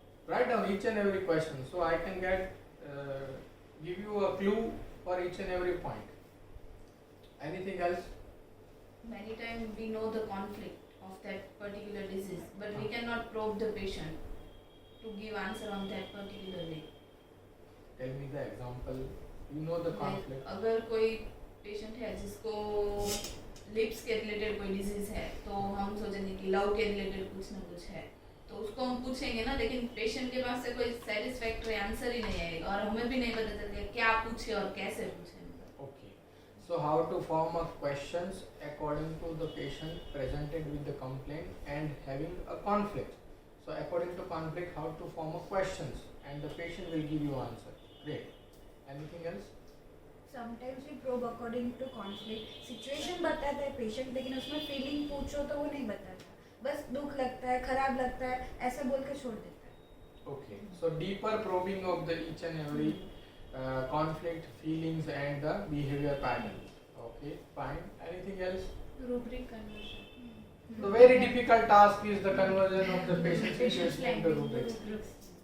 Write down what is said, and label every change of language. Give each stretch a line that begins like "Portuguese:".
English: Write down each and every question so I can give you a clue for each and every point. Anything else? Many times we know the conflict of that particular disease, but we cannot probe the patient to give answer on that particular way. Tell me the example. You know the conflict.
Hindi: अगर कोई patient है जिसको lips के related कोई disease है, तो हम सोचेंगे कि लव के रिलेटेड कुछ ना कुछ है, तो उसको हम पूछेंगे ना, लेकिन पेशेंट के पास से कोई सेटिस्फैक्टरी आंसर ही नहीं आएगा और हमें भी नहीं पता चलेगा क्या पूछे और कैसे पूछे.
English: Okay. So how to form a questions according to the patient presented with the complaint and having a conflict. So according to conflict, how to form a questions and the patient will give you answer. Great. Anything else? Sometimes we probe according to conflict.
Hindi: Situation बताता है patient, लेकिन उसमें feeling पूछो तो वो नहीं बताता. बस दुख लगता है, खराब लगता है, ऐसा बोल के छोड़ देता है.
English: Okay. So deeper probing of the each and every conflict, feelings and the behavior patterns. Okay. Fine. Anything else? Rubric conversion. The very difficult task is the conversion of the patient situation into language rubrics. rubrics.